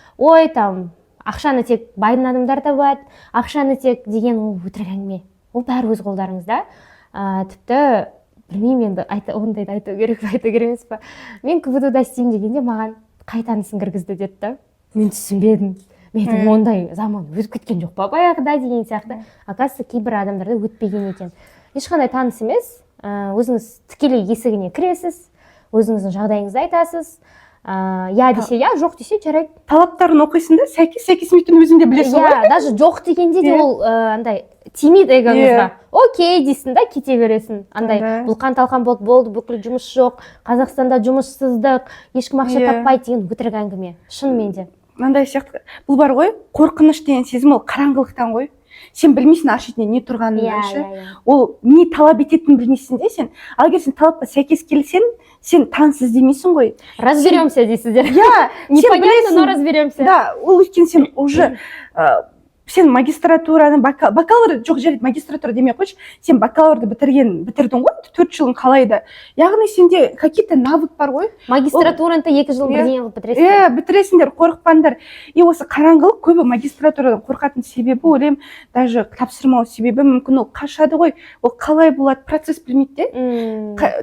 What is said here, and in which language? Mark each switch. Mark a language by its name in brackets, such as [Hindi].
[Kazakh] Ой, ақшаны тек байдың адамдар табады, ақшаны тек деген ол өтірік әңгіме. Ол бәрі өз қолдарыңызда. Тіпті білмеймін енді ондайды айту керек емес па. Мен КБТУ-да істеймін дегенде маған қай танысын кіргізді деді да. Мен түсінбедім. Мен ондай заман өтіп кеткен жоқ па баяғыда деген сияқты. Оказывается, кейбір адамдарда өтпеген екен. Ешқандай таныс емес, өзіңіз тікелей есігіне кіресіз, өзіңіздің жағдайыңызды айтасыз. Десе жоқ десе жарайды. Талаптарын оқисың да, сәйкес-сәйкесмейтін өзің де білесің ғой. Даже жоқ дегенде де ол андай тимид эгоңызға. Окей дейсің да, кете бересің. Андай бұлқан-талқан болды, бүкіл жұмыс жоқ, Қазақстанда жұмыссыздық, ешкім ақша таппайды деген өтірік әңгіме. Шынымен де. Мынандай сияқты, бұл бар ғой, қорқыныш деген сезім ол қараңғылықтан ғой. Сен білмейсің ар шетінде не тұрғанын ше. Ол не талап ететінін білмейсің де сен. Ал егер сен талапқа сәйкес келсең, сен таныс іздемейсің ғой. [Russian] Разберемся [Kazakh] дейсіздер. [Russian] Непонятно, но разберемся. [Kazakh] Да, ол өйткені сен уже сен магистратураны бакалавр жоқ жарайды магистратура демей ақ қойшы, сен бакалаврды бітірдің ғой 4 жылың қалайды, яғни сенде [Russian] какие-то навык [Kazakh] бар ғой. Магистратураны 2 жыл бірдеңе қылып бітіресіңдер. Бітіресіңдер, қорықпаңдар. И осы қараңғылық көбі магистратурадан қорқатын себебі ойлаймын, даже тапсырмау себебі мүмкін ол қашады ғой, ол қалай болады, процесс білмейді де.